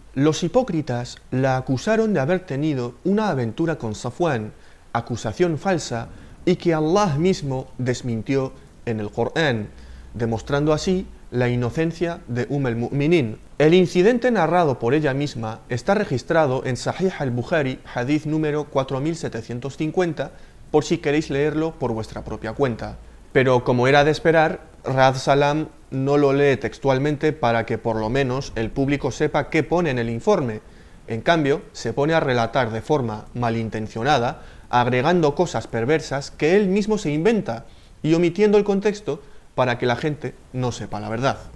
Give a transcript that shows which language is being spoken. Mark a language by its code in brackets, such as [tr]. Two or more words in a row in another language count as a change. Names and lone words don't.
[es] Los hipócritas la acusaron de haber tenido una aventura con Safwan, acusación falsa y que Allah mismo desmintió en el Corán, demostrando así la inocencia de al-Mu'minin. El incidente narrado por ella misma está registrado en Sahih al-Bukhari, hadith número 4750, por si queréis leerlo por vuestra propia cuenta. Pero como era de esperar, Ras Salam no lo lee textualmente para que por lo menos el público sepa qué pone en el informe. En cambio, se pone a relatar de forma malintencionada, agregando cosas perversas que él mismo se inventa y omitiendo el contexto para que la gente no sepa la verdad.